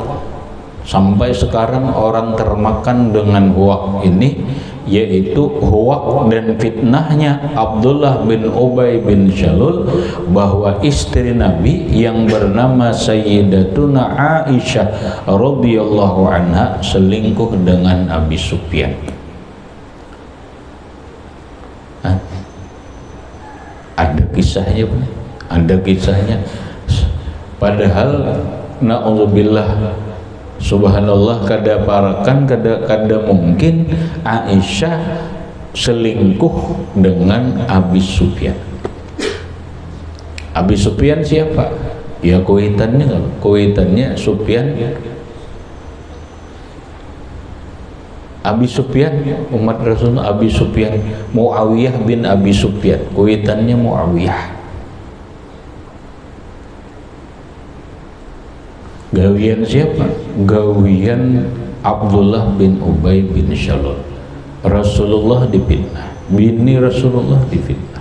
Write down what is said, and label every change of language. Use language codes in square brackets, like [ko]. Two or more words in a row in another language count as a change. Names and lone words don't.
[id] Sampai sekarang orang termakan dengan huwak ini, yaitu huwak dan fitnahnya Abdullah bin Ubay bin Salul, bahwa istri Nabi yang bernama Sayyidatuna Aisyah [ar] رضي الله عنها [id] selingkuh dengan Abi Sufyan. [bjn] Ada kisahnya, ada kisahnya. Padahal [ar] نعوذ بالله سبحان الله, [bjn] kada parakan, kada mungkin Aisyah selingkuh dengan Abi Sufyan. Abi Sufyan siapa? Ya kuitannya Sufyan. Abi Sufyan umat Rasulullah, Abi Sufyan Muawiyah bin Abi Sufyan, kuitannya Muawiyah. Gawian siapa? Gawian Abdullah bin Ubay bin Salul. Rasulullah difitnah, bini Rasulullah difitnah.